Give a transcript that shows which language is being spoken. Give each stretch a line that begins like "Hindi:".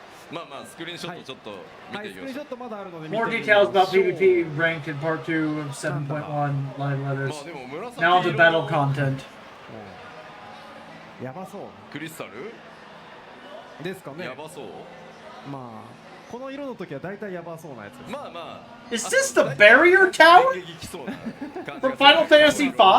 Japanese: まあスクリーンショットちょっと見ていきましょう。スクリーンショットまだあるので
English: More details about PvP ranked in Part 2 of 7.1 live letters. Now the battle content.
Japanese: やばそう。クリスタルですかね。やばそう。まあこの色の時は大体やばそうなやつです。まあ
English: Is this the barrier tower from Final Fantasy V?